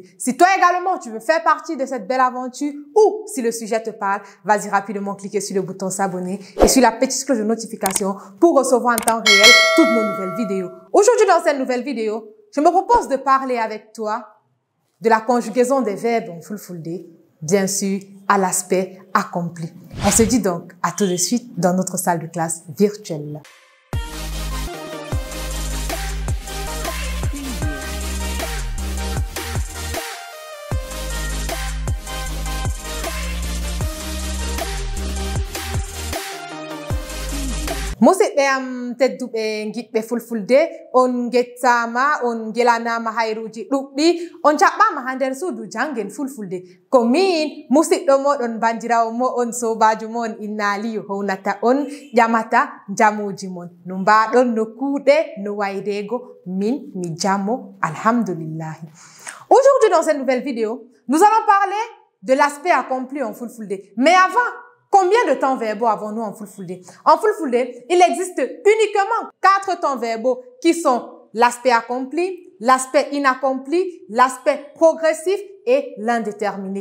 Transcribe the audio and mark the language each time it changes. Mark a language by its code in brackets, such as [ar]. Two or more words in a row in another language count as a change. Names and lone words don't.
[fr] Si toi également tu veux faire partie de cette belle aventure ou si le sujet te parle, vas-y rapidement cliquer sur le bouton s'abonner et sur la petite cloche de notification pour recevoir en temps réel toutes nos nouvelles vidéos. Aujourd'hui dans cette nouvelle vidéo, je me propose de parler avec toi de la conjugaison des verbes en Fulfulde, bien sûr à l'aspect accompli. On se dit donc à tout de suite dans notre salle de classe virtuelle. [ff] Musidɓe am tedduɓe giɗɓe Fulfulde, on gettama, on gelanama hayruji ɗuɗɗi, on jaɓɓama ha nder suudu jangen Fulfulde. Ko min musidɗo moɗon bandirawo mo'on sobajo mo'on Inna Aliyu hownata on ƴamata jamuji mon. No mbaɗon no kuuɗe no waydego, min mi jamo alhamdulillahi. [fr] Aujourd'hui dans cette nouvelle vidéo, nous allons parler de l'aspect accompli en Fulfulde. Mais avant, combien de temps verbaux avons-nous en Fulfulde? En Fulfulde, il existe uniquement 4 temps verbaux qui sont l'aspect accompli, l'aspect inaccompli, l'aspect progressif et l'indéterminé.